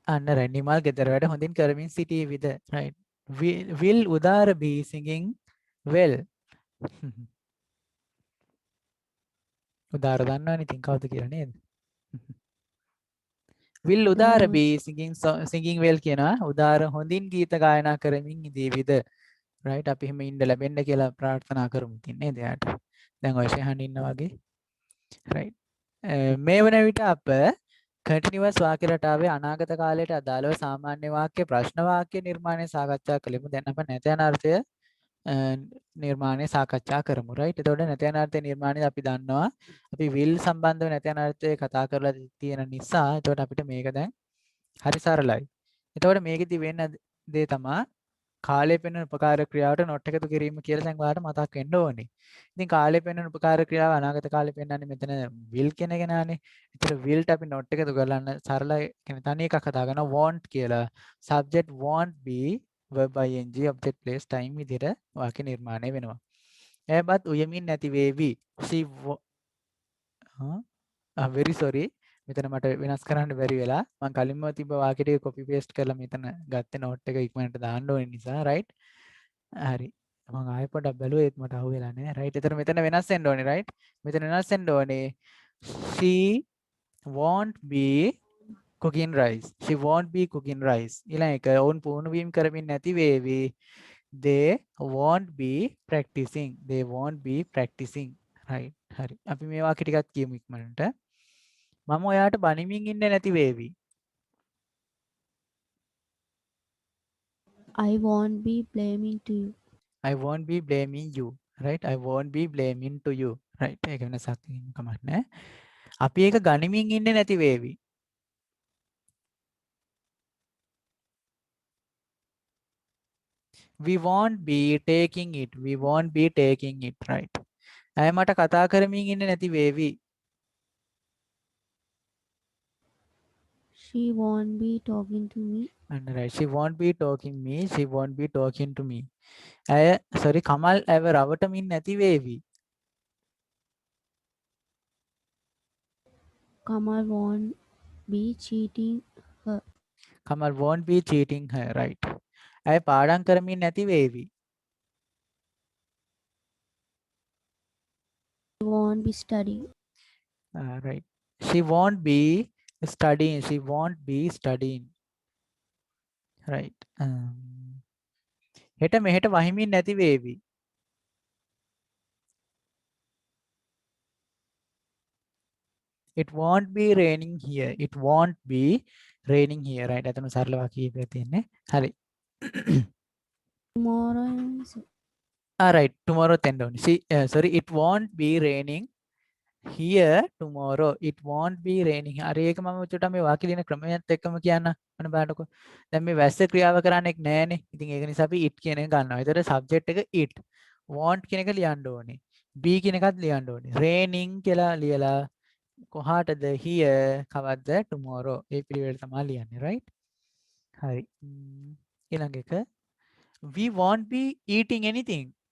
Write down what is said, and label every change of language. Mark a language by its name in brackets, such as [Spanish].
[Sinhala] අන්න right. නිමල් ගෙදර වැඩ හොඳින් කරමින් සිටීවිද? right. [English] Will Udara be singing well? [Sinhala] උදාර දන්නවනේ ඉතින් කවුද කියලා නේද? [English] will Udara be singing well [Sinhala] කියනවා. උදාර හොඳින් ගීත ගායනා කරමින් ඉඳීවිද? right. අපි එහෙම ඉන්න ලැබෙන්න කියලා ප්‍රාර්ථනා කරමු ඉතින් නේද යාට. දැන් ඔය ෂෙහන් ඉන්නා වගේ. right. මේ වන විට අප continuous වාක්‍ය රටාවේ අනාගත කාලයට අදාළව සාමාන්‍ය වාක්‍ය ප්‍රශ්න වාක්‍ය නිර්මාණය සාකච්ඡා කළෙමු. දැන් අප නැත යන අර්ථය නිර්මාණය සාකච්ඡා කරමු. right. එතකොට නැත යන අර්ථය නිර්මාණය අපි දන්නවා. අපි will සම්බන්ධව නැත යන අර්ථය කතා කරලා තියෙන නිසා එතකොට අපිට මේක දැන් හරි සරලයි. එතකොට මේකෙදි වෙන දේ තමයි කාලය පෙන්වන උපකාර ක්‍රියාවට not එකතු කිරීම කියලා දැන් ඔයාලට මතක් වෙන්න ඕනේ. ඉතින් කාලය පෙන්වන උපකාර ක්‍රියාව අනාගත කාලේ පෙන්වන්නේ මෙතන will කියන එක නානේ. ඒතර will ට අපි not එකතු කරලා සරල කියන්නේ තනි එකක් හදා ගන්නවා want කියලා. [English] subject won't be verb ing object place time [Sinhala] විදිහට වාක්‍ය නිර්මාණය වෙනවා. එයබත් උයමින් නැති වේවි. [English] she very sorry. [Sinhala] මෙතන මට වෙනස් කරන්න බැරි වෙලා මම කලින්ම තිබ්බ වාක්‍ය ටික copy paste කරලා මෙතන ගත්තේ note එක ඉක්මනට දාන්න ඕන නිසා right. හරි. මම ආයෙ පොඩ්ඩක් බැලුවා ඒත් මට අහුවෙලා නැහැ. right. එතන මෙතන වෙනස් වෙන්න ඕනේ right. මෙතන වෙනස් වෙන්න ඕනේ. [English] she won't be cooking rice. she won't be cooking rice. [Sinhala] ඊළඟ එක ඔවුන් පුහුණු වීම කරමින් නැති වේවි. [English] they won't be practicing. they won't be practicing. [Sinhala] right. හරි. අපි මේ වාක්‍ය ටිකක් කියමු ඉක්මනට. මම ඔයාට බනිමින් ඉන්නේ නැති වේවි. [English] I won't be blaming to you. I won't be blaming you. right. I won't be blaming to you. right. [Sinhala] ඒක වෙනසක් කමක් නැහැ. අපි ඒක ගනිමින් ඉන්නේ නැති වේවි. [English] We won't be taking it. We won't be taking it. right. [Sinhala] අය මට කතා කරමින් ඉන්නේ නැති වේවි. [English] She won't be talking to me. and right. she won't be talking me. she won't be talking to me. [Sinhala] අය sorry කමල් ඇව රවටමින් නැති වේවි. [English] Kamal won't be cheating her. Kamal won't be cheating her. [Sinhala] right. අය පාඩම් කරමින් නැති වේවි. [English] She won't be studying. right. she won't be studying. she won't be studying. right. [Sinhala] හෙට මෙහෙට වහිමින් නැති වේවි. [English] it won't be raining here. it won't be raining here. right. [Sinhala] එතන සරල වාක්‍යයක් තියෙන්නේ. හරි. [English] Tomorrow. right. [Sinhala] tomorrow තෙන්න ඕනේ. [English] sorry it won't be raining here tomorrow. it won't be raining. [Sinhala] හරි ඒක මම චුට්ටක් මේ වාක්‍ය ලියන ක්‍රමයත් එක්කම කියන්න. මොන බලන්නකෝ. දැන් මේ වැස්ස ක්‍රියාව කරන්නේ නැහැනේ. ඉතින් ඒක නිසා අපි it කියන එක ගන්නවා. ඒතර subject එක it. want කියන එක ලියන්න ඕනේ. be කියන එකත් ලියන්න ඕනේ. raining කියලා ලියලා කොහාටද here කවද්ද tomorrow. ඒ පිළිවෙල තමයි ලියන්නේ right. හරි. ඊළඟ එක [English] we won't be eating anything.